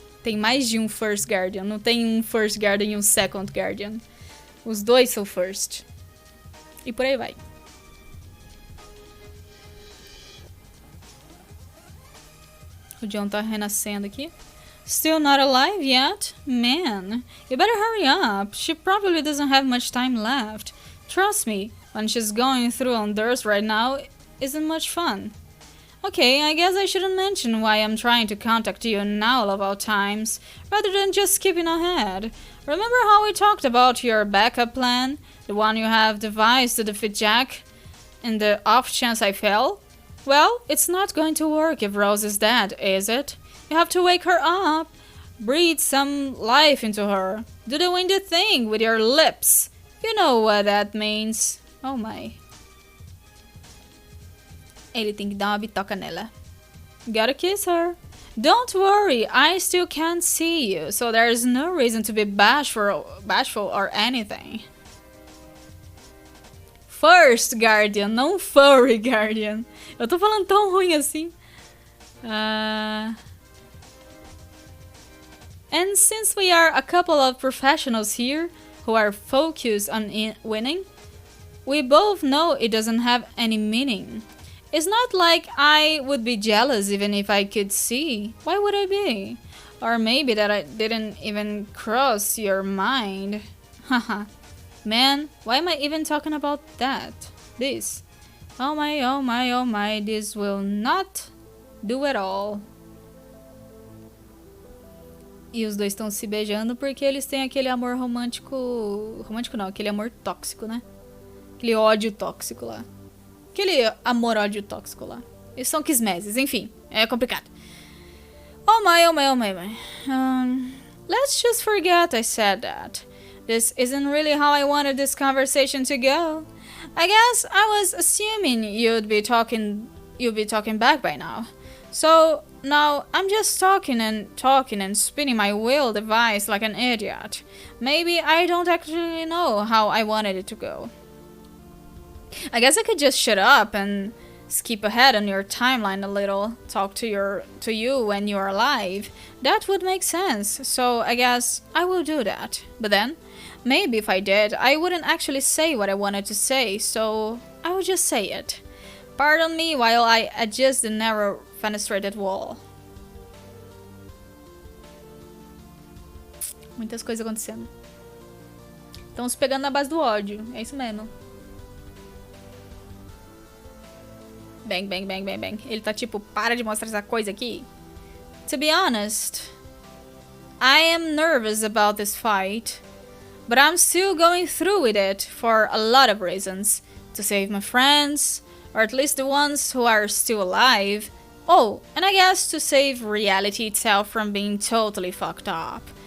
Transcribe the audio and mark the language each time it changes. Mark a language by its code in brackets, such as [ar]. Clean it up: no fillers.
[pt] Tem mais de um First Guardian. Não tem um First Guardian e um Second Guardian. Os dois são First. E por aí vai. O John tá renascendo aqui. [en] Still not alive yet? Man, you better hurry up. She probably doesn't have much time left. Trust me, when she's going through on theirs right now, isn't much fun. Okay, I guess I shouldn't mention why I'm trying to contact you now of all times, rather than just skipping ahead. Remember how we talked about your backup plan? The one you have devised to defeat Jack? In the off chance I fail? Well, it's not going to work if Rose is dead, is it? You have to wake her up. Breathe some life into her. Do the windy thing with your lips. You know what that means. Oh my. [pt] Ele tem que dar uma bitoca nela. [en] Gotta kiss her. Don't worry, I still can't see you, so there's no reason to be bashful or anything. [pt] First Guardian, não Furry Guardian. Eu tô falando tão ruim assim. [en] And since we are a couple of professionals here who are focused on winning, we both know it doesn't have any meaning. It's not like I would be jealous even if I could see. Why would I be? Or maybe that I didn't even cross your mind. Haha. Man, why am I even talking about that? This. Oh my, oh my, oh my, this will not do at all. [pt] E os dois estão se beijando porque eles têm aquele amor romântico... Romântico não, aquele amor tóxico, né? Aquele ódio tóxico lá. Aquele amor-ódio tóxico lá. Eles são quismeses, enfim. É complicado. [en] Oh my, oh my, oh my, oh my. Let's just forget I said that. This isn't really how I wanted this conversation to go. I guess I was assuming you'd be talking back by now. So now I'm just talking and spinning my wheel device like an idiot. Maybe I don't actually know how I wanted it to go. I guess I could just shut up and skip ahead on your timeline a little, talk to you when you're alive. That would make sense, so I guess I will do that. But then, maybe if I did, I wouldn't actually say what I wanted to say, so I would just say it. Pardon me while I adjust the narrow fenestrated wall. [pt] Muitas coisas acontecendo. Estamos pegando na base do ódio, é isso mesmo. Bang, bang, bang, bang, bang. Ele tá tipo, para de mostrar essa coisa aqui. [en] To be honest, I am nervous about this fight, but I'm still going through with it for a lot of reasons. To save my friends, or at least the ones who are still alive. Oh, and I guess to save reality itself from being totally fucked up.